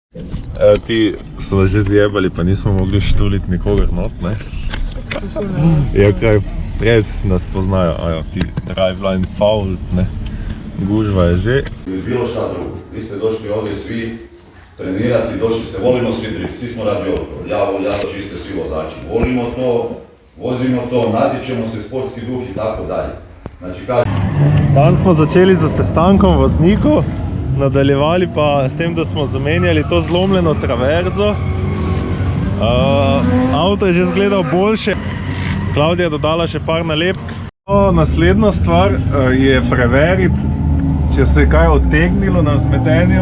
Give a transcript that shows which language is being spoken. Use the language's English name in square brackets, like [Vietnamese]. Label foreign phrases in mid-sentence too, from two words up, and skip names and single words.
[Slovenian] Ti so že zjebali, pa nismo mogli štuliti nikogar not, ne? Ja, kaj, prej nas poznajo, ajo, ti [English] driveline foul, [Slovenian] ne? Gužva je že. [Croatian] Bilo šta drugo. Vi ste došli ovdje svi trenirati, došli ste, volimo svi drift, svi smo radi ovo. Ja, čiste svi vozači. Volimo to, vozimo to, natječemo se, sportski duh i tako dalje. Znači, [Slovenian] Dan smo začeli z sestankom voznikov, nadaljevali pa s tem, da smo zamenjali to zlomljeno traverzo. Avto je že izgledal boljše. Klavdija je dodala še par nalepk. Naslednja stvar je preveriti, če se je kaj odtegnilo na vzmetenju.